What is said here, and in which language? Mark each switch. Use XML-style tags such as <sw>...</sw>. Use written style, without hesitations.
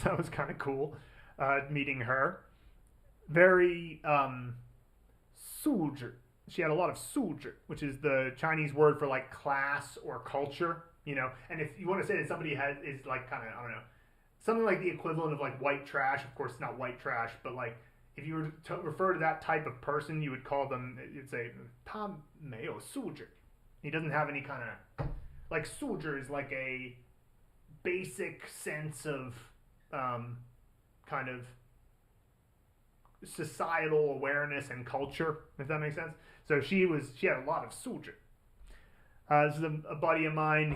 <en>That was kind of cool, meeting her. Very 素质. She had a lot of 素质, which is the Chinese word for like class or culture, you know. And if you want to say that somebody is like kind of, I don't know, something like the equivalent of like white trash. Of course, it's not white trash, but like if you were to refer to that type of person, you would call them. You'd say</en> <zh>他没有素质.</zh> <en>He doesn't have any kind of like 素质 is like a basic sense of kind of societal awareness and culture, if that makes sense. So she had a lot of 素质. This is a buddy of mine.</en>